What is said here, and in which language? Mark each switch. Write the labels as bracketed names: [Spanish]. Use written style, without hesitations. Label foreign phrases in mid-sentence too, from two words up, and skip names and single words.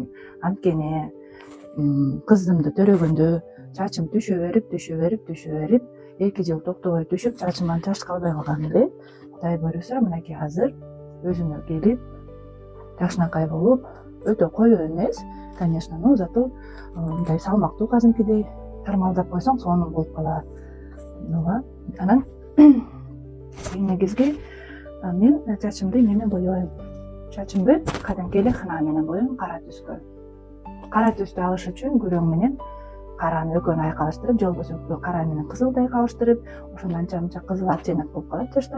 [Kyrgyz] Анткени кызымды төрөгөндө чачым түшө берип, 2 жыл токтобой түшүп, чачымдан чач калбай калган эле. Кудай буюрса, мынакей азыр өзүнө келип, жакшынакай болуп, өтө коё эмес, [Russian] конечно, но зато [Kyrgyz] мындай салмактуу казимкидей тармалдап койсоң сонун болуп калат. Ооба. Анан негизги мен чачымды менен боёйм. Чачымды кадимки эле хна менен боёйм, кара түскө. Кара түстү алыш үчүн күрөң менен караны экөөнү айкалыштырып, же болбосо кара менен кызылды айкалыштырып, ошондо анча мынча кызыл оттенок болуп калат чачта.